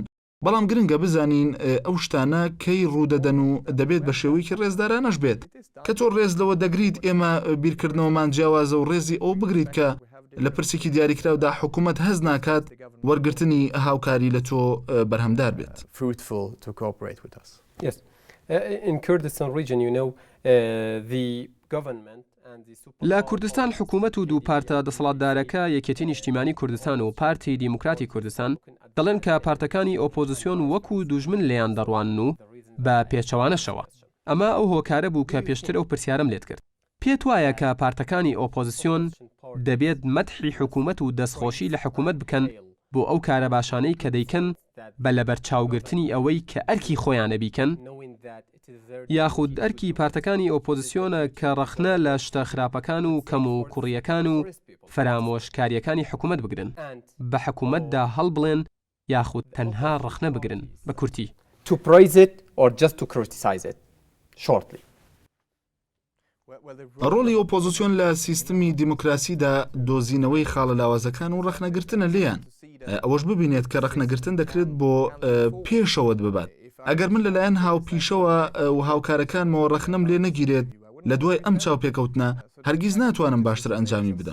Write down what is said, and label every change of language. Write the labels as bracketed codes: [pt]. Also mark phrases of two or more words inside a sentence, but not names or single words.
[ckb] بەڵام گرنگە بزانین ئەو شتانە کەی ڕوودەدەن و دەبێت بە شێوەیەکی ڕێزدارانەش بێت کە تۆ ڕێز لەوە دەگریت ئێمە بیرکردنەوەمان جیاوازە و ڕێزی ئەو بگریت کە لە پرسێکی دیاریکراودا حکوومەت هەز ناکات وەرگرتنی هاوکاری لە تۆ بەرهەمدار بێت. [en] Yes. In Kurdistan region, you know, the government and the [ckb] لە کوردستان حکوومەت و دوو پارتە دەسەڵاتدارەکە یەکێتی نیشتیمانی کوردستان و پارتی دیموکراتی کوردستان دەڵێن کە پارتەکانی ئۆپۆزیسیۆن وەکو دوژمن لێیان دەڕوانن و بە پێچەوانەشەوە. ئەمە ئەو هۆکارە بوو کە پێشتر ئەو پرسیارم لێت کرد. پێت وایە کە پارتەکانی ئۆپۆزیسیۆن دەبێت مەدحی حکوومەت و دەستخۆشی لە حکوومەت بکەن بۆ ئەو کارە باشانەی کە دەیکەن بە لەبەرچاوگرتنی ئەوەی کە ئەرکی خۆیانە بیکەن، یاخود ئەرکی پارتەکانی ئۆپۆزیسیۆنە کە ڕەخنە لە شتە خراپەکان و کەم و کوڕیەکان و فەرامۆشکاریەکانی حکوومەت بگرن، بە حکوومەتدا هەڵبڵێن یاخود تەنها ڕەخنە بگرن بە کورتی. [en] To praise it or just to criticize it shortly. [ckb] ڕۆڵی ئۆپۆزیسیۆن لە سیستمی دیموکراسیدا دۆزینەوەی خاڵە لاوازەکان و ڕەخنەگرتنە لیان. ئەوەش ببینێت کە ڕەخنەگرتن دەکرێت بۆ پێشەوەت ببات. ئەگەر من لەلایەن هاوپیشەوە و هاوکارەکانمەوە ڕەخنەم لێ نەگیرێت لە دوای ئەم چاوپێکەوتنە هەرگیز ناتوانم باشتر ئەنجامی بدەم.